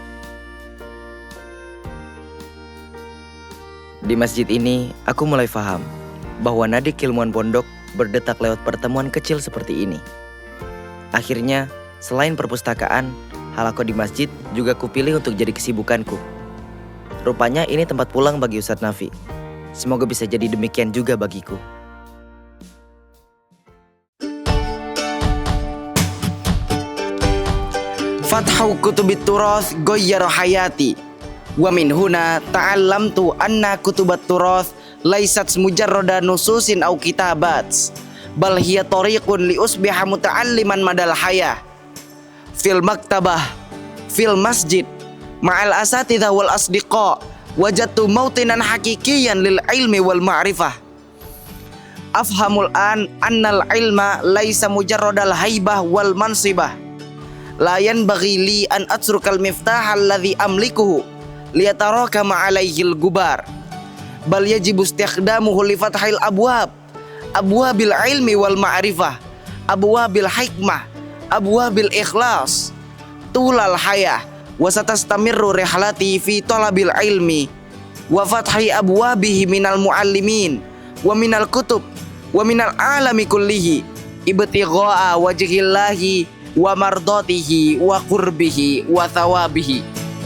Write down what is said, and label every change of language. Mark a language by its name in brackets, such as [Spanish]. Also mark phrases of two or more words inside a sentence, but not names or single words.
[Indonesian] Di masjid ini, aku mulai paham bahwa nadi keilmuan pondok berdetak lewat pertemuan kecil seperti ini. Akhirnya, selain perpustakaan, halaqah di masjid juga kupilih untuk jadi kesibukanku. Rupanya ini tempat pulang bagi Ustadz Nafi. Semoga bisa jadi demikian juga bagiku. [Arabic] فتح كتب التراث غيّر حياتي. ومن هنا تعلمت أن كتب التراث ليست مجرد نصوص أو كتابات، بل هي طريق لأصبح متعلما مدى الحياة. في المكتبة، في المسجد، مع الأساتذة والأصدقاء، وجدت موطنا حقيقيا للعلم والمعرفة. أفهم الآن أن العلم ليس مجرد الهيبة والمنصب. لا ينبغي لي أن أترك المفتاح الذي أملكه ليتراكم عليه الغبار، بل يجب استخدامه لفتح الأبواب، أبواب العلم والمعرفة، أبواب الحكمة، أبواب الإخلاص، طول الحياة، وستستمر رحلتي في طلب العلم وفتح أبوابه من المعلمين ومن الكتب ومن العالم كله ابتغاء وجه الله ومرضاته وقربه وثوابه.